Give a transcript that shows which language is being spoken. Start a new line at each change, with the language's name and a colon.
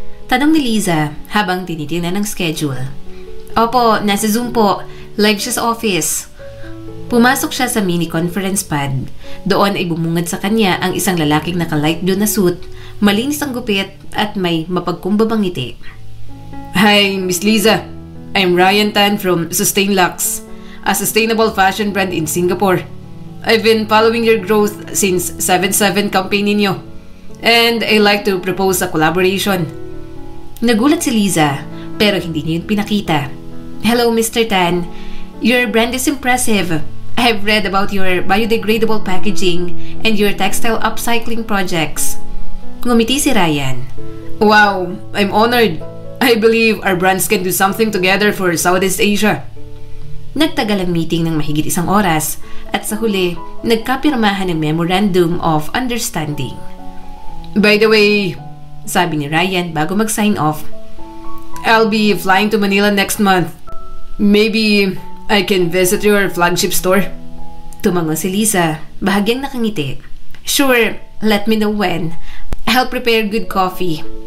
Filipino: Tanong ni Liza habang tinitingnan ng schedule. Opo, nasa Zoom po. Live siya sa office. Pumasok siya sa mini conference pad. Doon ay bumungad sa kanya ang isang lalaking naka-light blue na suit, malinis ang gupit at may mapagkumbabang ngiti.
English: Hi, Miss Liza. I'm Ryan Tan from Sustain Lux, a sustainable fashion brand in Singapore. I've been following your growth since 7/7 campaign ninyo, and I like to propose a collaboration.
Filipino: Nagulat si Liza, pero hindi niya yun pinakita.
English: Hello, Mr. Tan. Your brand is impressive. I've read about your biodegradable packaging and your textile upcycling projects.
Filipino: Ngumiti si Ryan.
English: Wow, I'm honored. I believe our brands can do something together for Southeast Asia.
Filipino: Nagtagal ang meeting ng mahigit 1 oras at sa huli, nagkapirmahan ng Memorandum of Understanding.
English: By the way,
Filipino: sabi ni Ryan bago mag-sign off,
English: I'll be flying to Manila next month. Maybe I can visit your flagship store.
Filipino: Tumango si Liza, bahagyang nakangiti.
English: Sure, let me know when. I'll prepare good coffee.